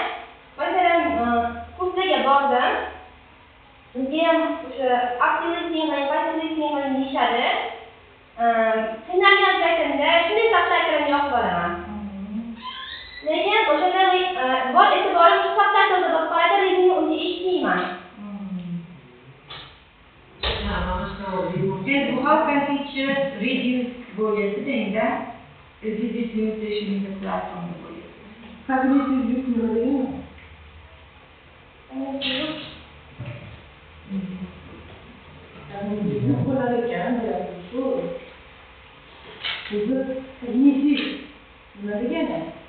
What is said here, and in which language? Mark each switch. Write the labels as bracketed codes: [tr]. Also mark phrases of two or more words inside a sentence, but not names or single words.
[uz] Masalan, kurslarga bordim. Bizga ham o'sha [en] active listening [uz] va [en] passive listening [uz] deyishadi. Qiynalgan paytimda shunday subtitrlarni yoqib olaman. Lekin o'shanda bor e'tiborim shu subtitrda bo'lib qoladi, readingni unda eshitmayman. [en] Bu how can teachers reduce [uz] bo'lyapti endi [en] this limitation in the classroom bo'lyapti. [uz] Kognitiv yuk nima degani? Kognitiv yuk bo'lar ekan, shu. O'zi kognitiv nima degani?